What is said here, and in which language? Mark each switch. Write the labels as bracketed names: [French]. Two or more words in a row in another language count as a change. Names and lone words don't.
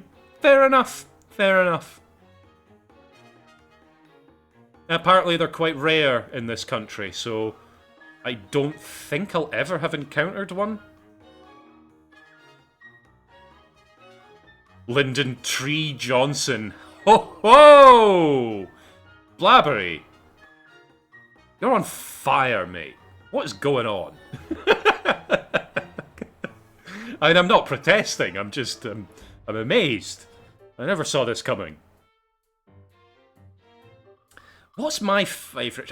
[English] Fair enough. Fair enough. Apparently they're quite rare in this country, so I don't think I'll ever have encountered one. Linden Tree Johnson. Ho ho! Blabbery. You're on fire, mate. What is going on? I mean, I'm not protesting, I'm just, I'm amazed. I never saw this coming. What's my favourite?